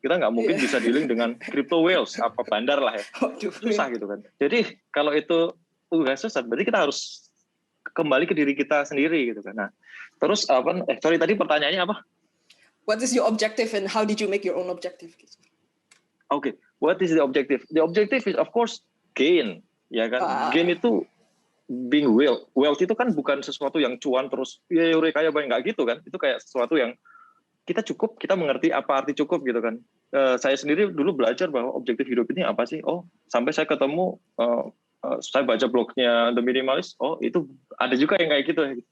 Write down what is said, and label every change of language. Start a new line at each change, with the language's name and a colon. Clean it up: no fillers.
Indonesian: Kita nggak mungkin bisa dealing dengan crypto whales, apa bandar lah ya. Susah gitu kan. Jadi kalau itu susah, berarti kita harus kembali ke diri kita sendiri gitu kan. Nah, terus tadi pertanyaannya apa?
English: What is your objective and how did you make your own objective? Okay, what is the objective? The objective is of course gain,
Indonesian: ya kan. Gain itu being wealth itu kan bukan sesuatu yang cuan terus ya kaya banyak, nggak gitu kan. Itu kayak sesuatu yang kita cukup, kita mengerti apa arti cukup gitu kan. Saya sendiri dulu belajar bahwa objektif hidup ini apa sih? Oh, sampai saya ketemu, saya baca blognya The Minimalist, oh itu ada juga yang kayak gitu.